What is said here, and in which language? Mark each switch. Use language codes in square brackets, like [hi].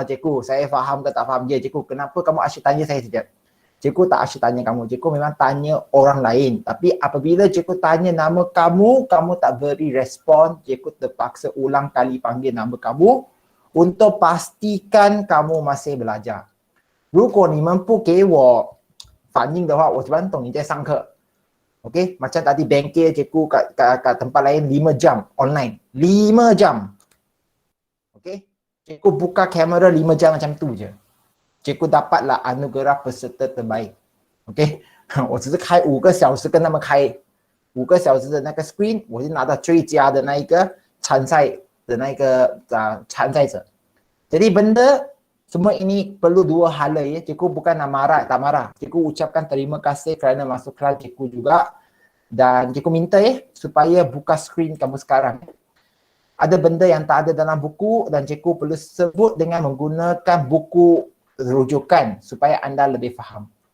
[ms] Cikgu, saya faham ke tak faham? Ya, cikgu, kenapa kamu asyik tanya saya saja? Cikgu tak asyik tanya kamu. Cikgu memang tanya orang lain. Tapi apabila cikgu tanya nama kamu, kamu tak beri respon, cikgu terpaksa ulang kali panggil nama kamu untuk pastikan kamu masih belajar. [zh] 如果你们不给我反应的话，我怎么懂你在上课？ [ms] Okay, macam tadi bengkel cikgu kat tempat lain 5 jam online. 5 jam. Okay, cikgu buka kamera 5 jam macam tu je. Cikgu dapatlah anugerah peserta terbaik. [zh] Okay, 我只是开5个小时跟他们开5个小时的那个 screen， 我就拿到最佳的那一个参赛的那个参赛者。 [ms] Jadi benda semua ini perlu dua hala ya. Cikgu bukan nak marah, tak marah. Cikgu ucapkan terima kasih kerana masuk kelas cikgu juga. Dan cikgu minta ya supaya buka skrin kamu sekarang. Ada benda yang tak ada dalam buku dan cikgu perlu sebut dengan menggunakan buku rujukan supaya anda lebih faham.